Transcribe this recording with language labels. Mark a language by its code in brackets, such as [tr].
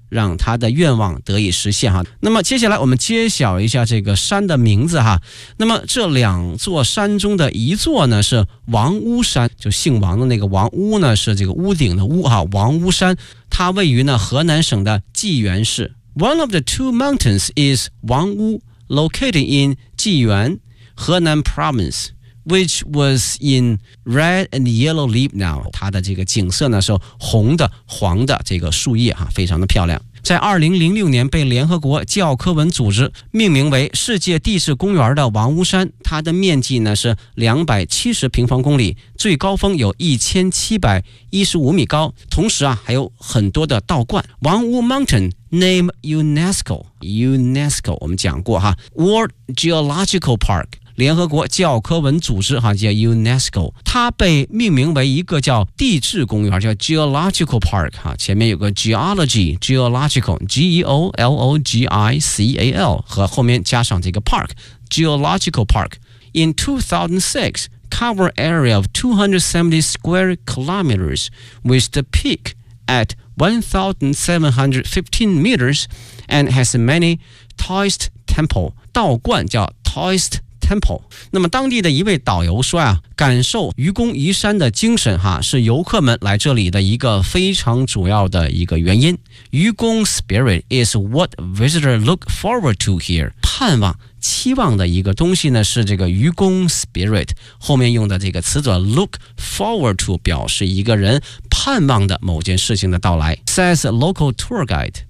[zh] 让他的愿望得以实现哈。那么接下来我们揭晓一下这个山的名字哈。那么这两座山中的一座呢是王屋山，就姓王的那个王，屋呢是这个屋顶的屋哈，王屋山，它位于呢河南省的济源市。 [en] One of the two mountains is 王屋， located in 济源河南 province, which was in red and yellow leaf now. [zh] 它的这个景色呢是红的黄的这个树叶哈，非常的漂亮。在2006年被联合国教科文组织命名为世界地质公园的王屋山，它的面积呢是270平方公里，最高峰有1715米高，同时啊还有很多的道观。王屋 [en] Mountain name UNESCO [zh] 我们讲过哈， [en] World Geological Park， [zh] 联合国教科文组织哈，叫 UNESCO， 它被命名为一个叫地质公园，叫 Geological Park 哈，前面有个 Geology Geological G-E-O-L-O-G-I-C-A-L 和后面加上这个 Park Geological Park. [en] In 2006, cover area of 270 square kilometers with the peak at 1715 meters and has many Taoist temple 道观，叫 Taoist Temple。 [zh] 那么当地的一位导游说啊，感受愚公移山的精神哈，是游客们来这里的一个非常主要的一个原因。愚公 [en] spirit is what visitors look forward to here， [zh] 盼望期望的一个东西呢是这个愚公 spirit， 后面用的这个词组 look forward to 表示一个人盼望的某件事情的到来， [en] says local tour guide。